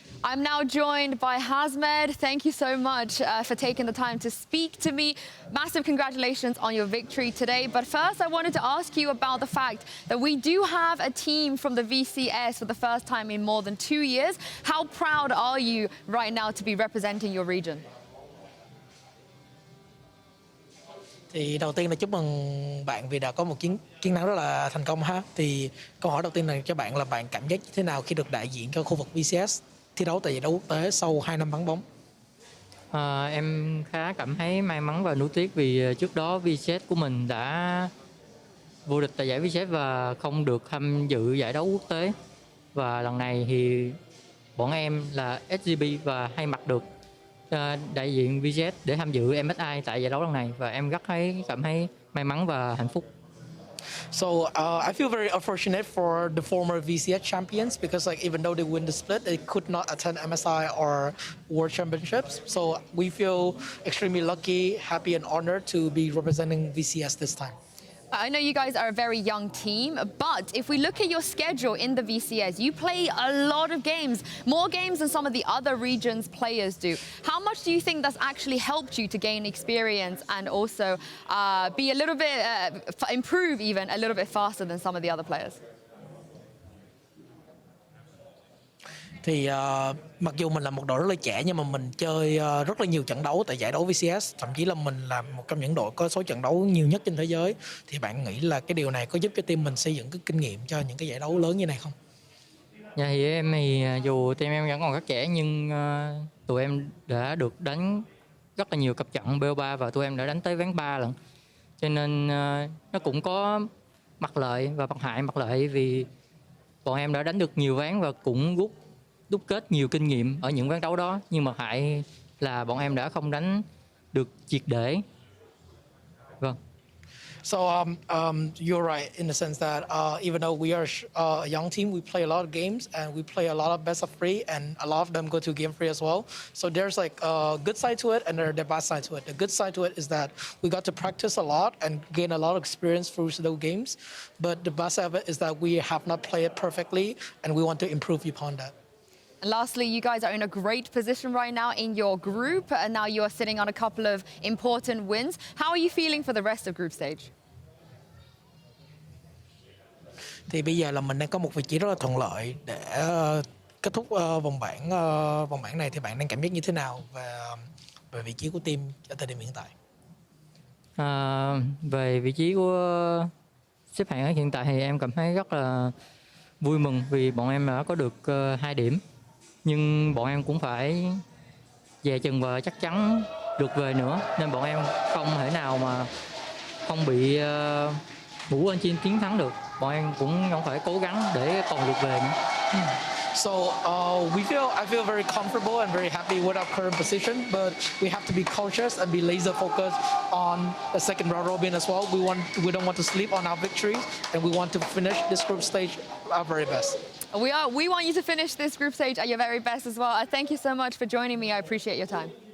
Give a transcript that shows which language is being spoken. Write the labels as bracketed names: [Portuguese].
[English] I'm now joined by Hasmed. Thank you so much for taking the time to speak to me. Massive congratulations on your victory today. But first, I wanted to ask you about the fact that we do have a team from the VCS for the first time in more than 2 years. How proud are you right now to be representing your region? [Vietnamese] Thì đầu tiên là chúc mừng bạn vì đã có một chiến thắng rất là thành công ha. Thì câu hỏi đầu tiên là cho bạn là bạn cảm giác như thế nào khi được đại diện cho khu vực VCS thi đấu tại giải đấu quốc tế sau 2 năm vắng bóng? Em khá cảm thấy may mắn và nuối tiếc vì trước đó VCS của mình đã vô địch tại giải VCS và không được tham dự giải đấu quốc tế. Và lần này thì bọn em là SGB và hay mặc được đại diện VCS để tham dự MSI tại giải đấu lần này và em rất cảm thấy may mắn và hạnh phúc. [English] So I feel very unfortunate for the former VCS champions because like even though they win the split, they could not attend MSI or World Championships. So we feel extremely lucky, happy and honored to be representing VCS this time. I know you guys are a very young team, but if we look at your schedule in the VCS, you play a lot of games, more games than some of the other regions players do. How much do you think that's actually helped you to gain experience and also be a little bit, improve even a little bit faster than some of the other players? [Vietnamese] Thì mặc dù mình là một đội rất là trẻ nhưng mà mình chơi rất là nhiều trận đấu tại giải đấu VCS, thậm chí là mình là một trong những đội có số trận đấu nhiều nhất trên thế giới. Thì bạn nghĩ là cái điều này có giúp cho team mình xây dựng cái kinh nghiệm cho những cái giải đấu lớn như này không? Dạ thì em thì dù team em vẫn còn rất trẻ nhưng tụi em đã được đánh rất là nhiều cặp trận BO3 và tụi em đã đánh tới ván 3 lần. Cho nên nó cũng có mặt lợi và mặt hại. Mặt lợi vì bọn em đã đánh được nhiều ván và cũng đúc kết nhiều kinh nghiệm ở những ván đấu đó, nhưng mà hại là bọn em đã không đánh được triệt để. Vâng. [English] So you're right in the sense that even though we are a young team, we play a lot of games and we play a lot of best of 3 and a lot of them go to game 3 as well. So there's like a good side to it and there's the bad side to it. The good side to it is that we got to practice a lot and gain a lot of experience through those games. But the bad side of it is that we have not played it perfectly and we want to improve upon that. And lastly, you guys are in a great position right now in your group, and now you're sitting on a couple of important wins. How are you feeling for the rest of group stage? [Vietnamese] Thì bây giờ là mình đang có một vị trí rất là thuận lợi để kết thúc vòng bảng này, thì bạn đang cảm giác như thế nào về vị trí của team ở thời điểm hiện tại? Về vị trí của xếp hạng ở hiện tại thì em cảm thấy rất là vui mừng vì bọn em đã có được 2 điểm. Nhưng bọn em cũng phải dè chừng và chắc chắn được về nữa, nên bọn em không thể nào mà không bị ngủ lên trên chiến thắng được. Bọn em cũng vẫn phải cố gắng để còn được về nữa. [English] So I feel very comfortable and very happy with our current position, but we have to be cautious and be laser focused on the second round robin as well. We don't want to sleep on our victories, and we want to finish this group stage our very best. We want you to finish this group stage at your very best as well. Thank you so much for joining me. I appreciate your time.